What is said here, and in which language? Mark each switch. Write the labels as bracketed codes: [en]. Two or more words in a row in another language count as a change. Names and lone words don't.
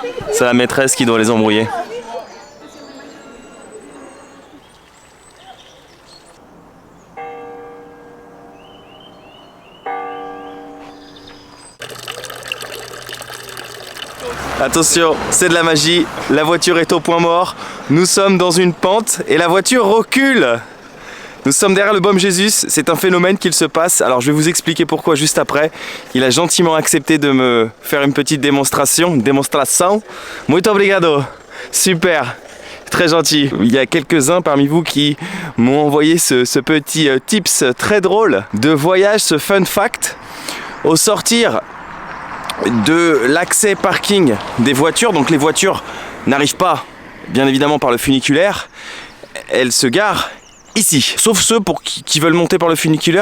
[fr] C'est la maîtresse qui doit les embrouiller. Attention, c'est de la magie, la voiture est au point mort, nous sommes dans une pente et la voiture recule. Nous sommes derrière le Bom Jesus, c'est un phénomène qu'il se passe, alors je vais vous expliquer pourquoi juste après. Il a gentiment accepté de me faire une petite démonstration. [pt] Muito obrigado, [fr] super, très gentil. Il y a quelques-uns parmi vous qui m'ont envoyé ce petit tips très drôle de voyage, ce [en] fun fact. [fr] Au sortir de l'accès parking des voitures, donc les voitures n'arrivent pas bien évidemment par le funiculaire, elles se garent ici, sauf ceux qui veulent monter par le funiculaire.